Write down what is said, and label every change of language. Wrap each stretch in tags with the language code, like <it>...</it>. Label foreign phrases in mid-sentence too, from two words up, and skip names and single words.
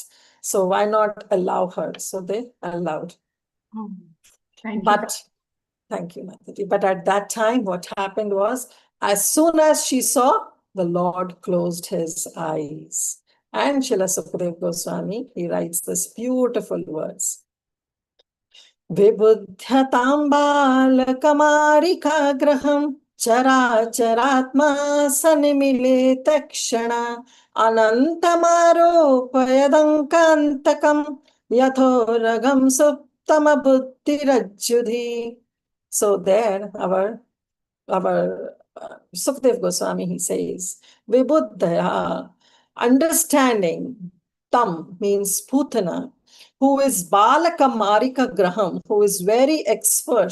<en>So why not allow her? So they allowed. Oh. Thank you. But thank you, Mataji. But at that time, what happened was, as soon as she saw, the Lord closed his eyes. And Srila Sukadeva Goswami, he writes this beautiful words.</en> <sa>विबुध्य तां बालकमारिकाग्रहं चराचरात्मा स निमीलितेक्षणः अनन्तमारोपयदङ्कमन्तकं यथोरगं सुप्तमबुद्धिरज्जुधीः.</sa> <en>So there, our Sukdev Goswami, he says, Vibudhaya, understanding, tam means Putana, who is</en> <sa>बालक मारिका ग्रहम्,</sa> <en>who is very expert.</en>